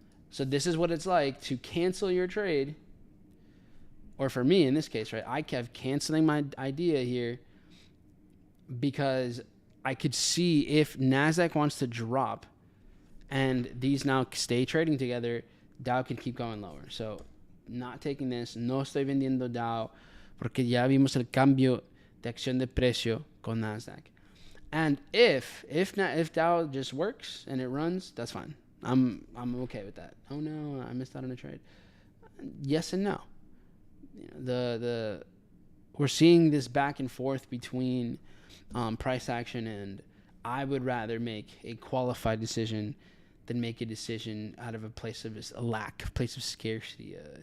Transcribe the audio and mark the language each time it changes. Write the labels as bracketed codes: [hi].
[en] So this is what it's like to cancel your trade. Or for me in this case, right? I kept canceling my idea here because I could see if NASDAQ wants to drop and these now stay trading together, Dow can keep going lower. So not taking this, [es] no estoy vendiendo Dow porque ya vimos el cambio de acción de precio con NASDAQ. [en] And if Dow just works and it runs, that's fine. I'm okay with that. Oh no, I missed out on a trade. Yes and no. You know, we're seeing this back and forth between price action, and I would rather make a qualified decision than make a decision out of a place of a lack, a place of scarcity.